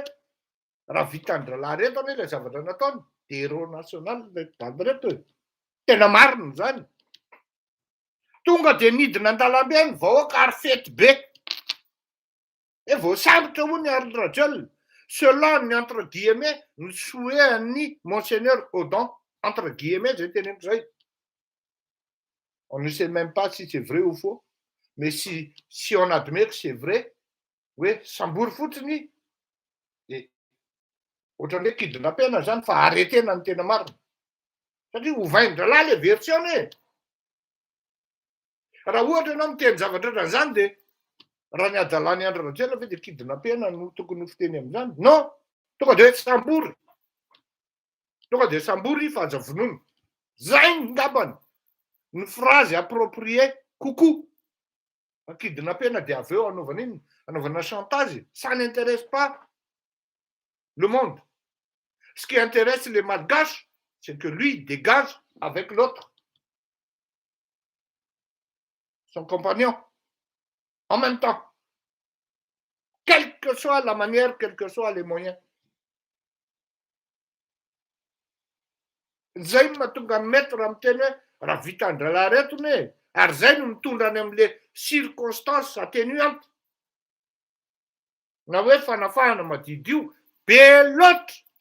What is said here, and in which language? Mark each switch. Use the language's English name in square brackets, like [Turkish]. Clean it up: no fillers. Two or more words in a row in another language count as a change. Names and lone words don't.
[Malagasy] raha vitan-dralahy reto anie ilay zavatra nataony dia [French] héros national [Malagasy] reto reto tena marina zany tonga dia nidina an-dalambe ny vahoaka ary fety be voasambotra hoy ny Andry Rajoelina selon ny [French] entre guillemets [Malagasy] ny souhaitn'ny monseigneur Audon [French] entre guillemets [Malagasy] zay teneniko zay [French] on ne sait même pas si c'est vrai ou faux Mais si on admet que c'est vrai, [Malagasy] hoe sambory fotsiny de ohatran'ny hoe kidnappena zany fa aretena ny tena marina satria ovain-dralahy le version e. Raha ohatra ianao miteny zavatra ohatran'izany de raha ny adalany Andry Rajoelina ve de kidnappena no tokony ho fiteny amin'izany? Non, tonga de hoe sambory. Tonga de sambory fa aza vonoina. Zay ngambany ny [French] phrase appropriée [Malagasy] kokoa. Kidnappena de avy eo anaovana inona? Anaovana chantage. [French] Ça n'intéresse pas le monde. Ce qui intéresse les malgaches, c'est que lui dégage avec l'autre, son compagnon, en même temps. Quelle que soit la manière, quels que soient les moyens. [Malagasy] Zay mahatonga maître amin'ny teny hoe raha vitan-dralahy retony e. Ary zay no mitondrany amin'le [French] circonstance atténuante. [Malagasy] Na hoe fanafahana madidio be loatra.